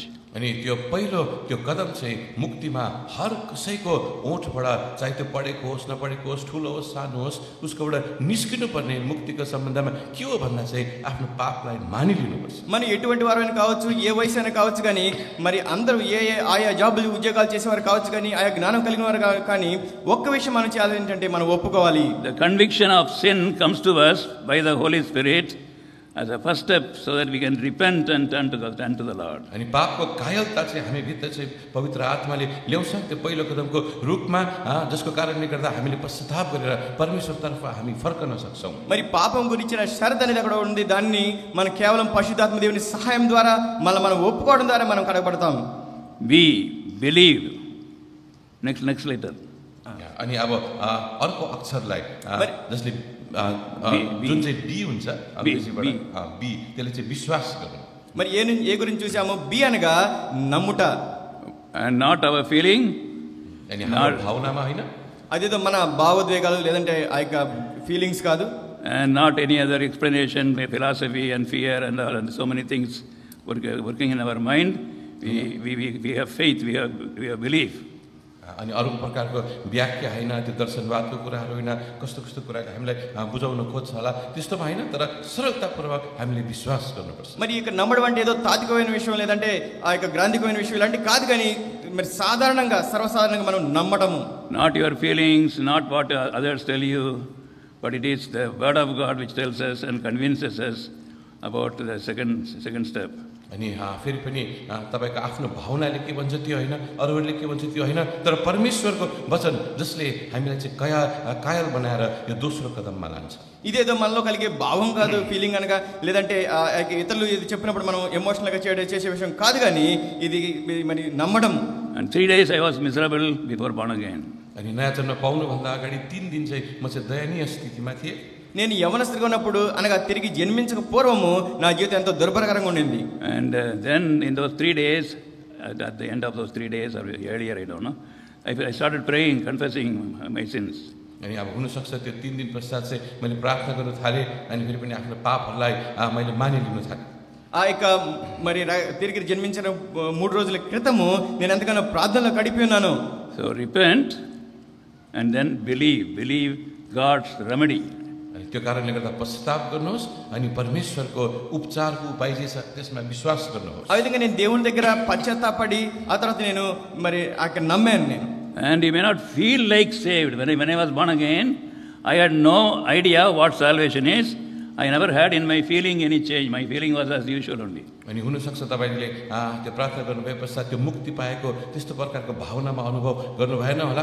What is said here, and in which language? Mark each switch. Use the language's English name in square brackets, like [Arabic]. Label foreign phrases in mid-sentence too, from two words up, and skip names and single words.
[Nepali] अनि त्यो पहिलो त्यो कदम चाहिँ मुक्तिमा हर कसैको ओठबाट, चाहे त्यो पढेको होस् नपढेको होस्, ठुलो होस् सानो होस्, उसकोबाट निस्किनु पर्ने मुक्तिको सम्बन्धमा के हो भन्दा चाहिँ आफ्नो पापलाई मानिलिनुपर्छ. [Telugu] మనం ఎటువంటి వారైనా కావచ్చు, ఏ వయసు అయినా కావచ్చు, కానీ మరి అందరూ ఆయా జాబులు ఉద్యోగాలు చేసేవారు కావచ్చు, కానీ ఆయా జ్ఞానం కలిగిన వారు కానీ ఒక్క విషయం మనం చేయాలి ఏంటంటే మనం ఒప్పుకోవాలి. [English] The conviction of sin comes to us by the Holy Spirit, as a first step so that we can repent and turn to the Lord. [Nepali] अनि पापको कायलता चाहिँ हामी भित्र चाहिँ पवित्र आत्माले ल्याउँछ। त्यो पहिलो कदमको रूपमा जसको कारणले गर्दा हामीले पश्चाताप गरेर परमेश्वरतर्फ हामी फर्कन सक्छौँ। [Telugu] మరి పాపం గురించిన షరతు అనేది అక్కడ ఉంది. దాన్ని మనం కేవలం పరిశుద్ధాత్మ దేవుని సహాయం ద్వారా మనం ఒప్పుకోవడం ద్వారా మనం కడగబడతాం. [English] We believe. Next letter. [Nepali] अनि अब अर्को अक्षरलाई जसले जुन चाहिँ बी हुन्छ अंग्रेजीबाट बी त्यसले चाहिँ विश्वास गर्नु। [Telugu] మరి ఏ గురించి చూసాము? బి అనగా నమ్ముట. [English] And not our feeling. [Nepali] अनि हाम्रो भावनामा हैन, [Telugu] అదేదో మన భావోద్వేగాలు లేదంటే ఆ యొక్క ఫీలింగ్స్ కాదు. [English] And not any other explanation, philosophy and fear and so many things working in our mind. We have faith, we have belief. [Nepali] अनि अरू प्रकारको व्याख्या हैन, त्यो दर्शनवादको कुराहरू हैन, कस्तो कस्तो कुराहरू हामीलाई बुझाउन खोज्छ होला त्यस्तोमा हैन, तर सरलतापूर्वक हामीले विश्वास गर्नुपर्छ। [Telugu] మరి ఇక నమ్మడం అంటే ఏదో తాత్వికమైన విషయం లేదంటే ఆ యొక్క గ్రాంధికమైన విషయం ఇలాంటి కాదు, కానీ మరి సాధారణంగా సర్వసాధారణంగా మనం నమ్మటము. [English] Not your feelings, not what others tell you, but it is the word of God which tells us and convinces us about the second step. [Nepali] अनि फेरि पनि तपाईको आफ्नो भावनाले के भन्छ त्यो हैन, अरूहरूले के भन्छ त्यो हैन, तर परमेश्वरको वचन जसले हामीलाई चाहिँ कायल बनाएर यो दोस्रो कदममा लान्छ। [Telugu] ఇదేదో మనలో కలిగే భావం కాదు, ఫీలింగ్ అనగా లేదంటే ఇతరులు ఇది చెప్పినప్పుడు మనం ఎమోషనల్ గా చేసే విషయం కాదు, కానీ ఇది మరి నమ్మడం. [English] And 3 days I was miserable before born again. [Nepali] अनि नयाँ जन्म पाउनु भन्दा अगाडि 3 दिन चाहिँ म चाहिँ दयनीय स्थितिमा थिएँ। [Telugu] నేను యవనస్తుడిగా ఉన్నప్పుడు అనగా తిరిగి జన్మించక పూర్వము నా జీవితం ఎంతో దుర్భరకరంగా ఉండింది. [English] And then in those 3 days, at the end of those 3 days or earlier, I don't know, I started praying, confessing my sins. [Nepali] अनि अब हुनसक्छ त्यो 3 दिन पश्चात चाहिँ मैले प्रार्थना गर्न थालेँ, अनि फेरि पनि आफ्नो पापहरूलाई मैले मानिलिन थालेँ। [Telugu] ఆ యొక్క మరి తిరిగి జన్మించిన 3 రోజుల క్రితము నేను ఎంతగానో ప్రార్థనలో గడిపి ఉన్నాను. [English] So repent and then believe God's remedy. [Nepali] त्यो कारणले गर्दा पश्चाताप गर्नुहोस् अनि परमेश्वरको उपचारको उपाय जे छ त्यसमा विश्वास गर्नुहोस्। [Telugu] ఆ విధంగా నేను దేవుని దగ్గర పశ్చాత్తాపడి ఆ తర్వాత నేను మరి అక్కడ నమ్మాను నేను. [English] And you may not feel like saved. When I was born again, I had no idea what salvation is. I never had in my feeling any change. My feeling was as usual only. [Nepali] अनि हुनसक्छ तपाईँले त्यो प्रार्थना गर्नु भए पश्चात त्यो मुक्ति पाएको त्यस्तो प्रकारको भावनामा अनुभव गर्नु भएन होला।